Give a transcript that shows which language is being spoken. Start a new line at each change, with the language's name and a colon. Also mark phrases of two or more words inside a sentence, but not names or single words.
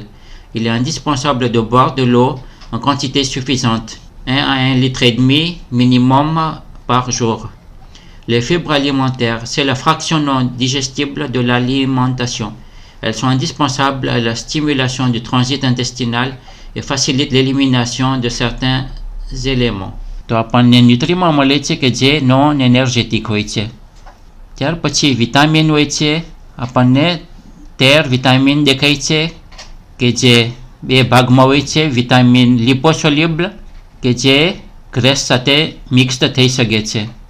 French: Il est indispensable de boire de l'eau en quantité suffisante, 1 à 1,5 litre minimum par jour. Les fibres alimentaires, c'est la fraction non digestible de l'alimentation. Elles sont indispensables à la stimulation du transit intestinal et facilitent l'élimination de certains éléments.
Gujarati: તો આપણને ન્યુટ્રીમાં મળે છે કે જે
French: non énergétique
Gujarati: હોય છે. ત્યાર પછી વિટામિન હોય છે. આપણને 13 વિટામિન દેખાય છે કે જે 2 ભાગમાં હોય છે.
French: vitamine liposoluble
Gujarati: કે જે ગ્રેસ સાથે મિક્સ્ડ થઈ શકે છે.